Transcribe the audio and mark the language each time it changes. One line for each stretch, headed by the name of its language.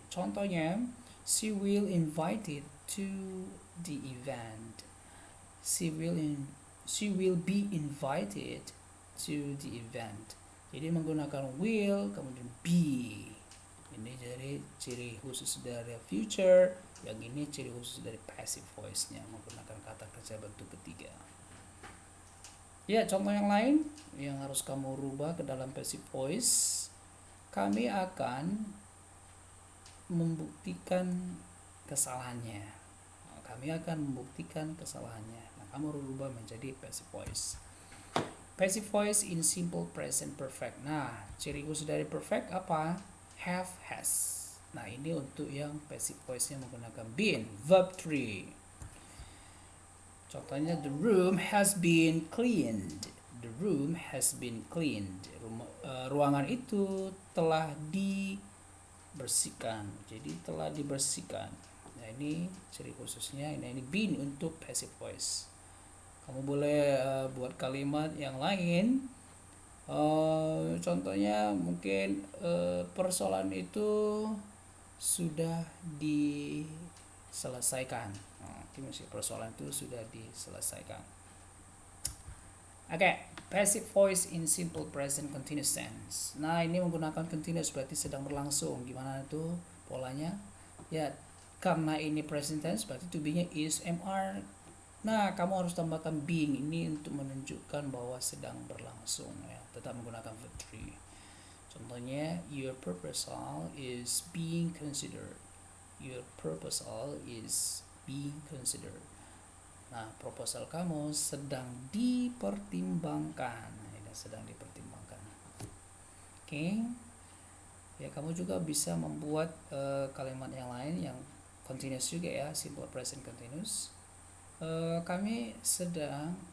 English: Contohnya, she will invited to the event. She will be invited to the event.
Indonesian: Jadi menggunakan
English: will kemudian be.
Indonesian: Ini jadi ciri khusus dari future, yang ini ciri khusus dari passive voice-nya menggunakan kata kerja bentuk ketiga. Ya, contoh yang lain yang harus kamu rubah ke dalam passive voice. Kami akan membuktikan kesalahannya. Kami akan membuktikan kesalahannya. Nah, kamu rubah menjadi passive voice.
English: Passive voice in simple present perfect.
Indonesian: Nah, ciri khusus dari perfect apa? Have, has. Nah, ini untuk yang passive voice-nya menggunakan been, verb 3.
English: Contohnya, the room has been cleaned. The room has been cleaned.
Indonesian: Ruangan itu telah dibersihkan. Jadi telah dibersihkan. Nah, ini ciri khususnya. Ini been untuk passive voice. Kamu boleh buat kalimat yang lain. Contohnya mungkin persoalan itu sudah diselesaikan. Persoalan itu sudah diselesaikan.
English: Oke, passive voice in simple present continuous tense.
Indonesian: Nah, ini menggunakan continuous berarti sedang berlangsung. Gimana itu polanya? Ya, karena ini present tense berarti to be-nya is, am, nah, kamu harus tambahkan being ini untuk menunjukkan bahwa sedang berlangsung ya. Tetap menggunakan verb 3.
English: Contohnya, your proposal is being considered. Your proposal is being considered.
Indonesian: Nah, proposal kamu sedang dipertimbangkan. Nah, ini sedang dipertimbangkan. Oke. Ya, kamu juga bisa membuat kalimat yang lain yang continuous juga ya, simple present continuous. Kami sedang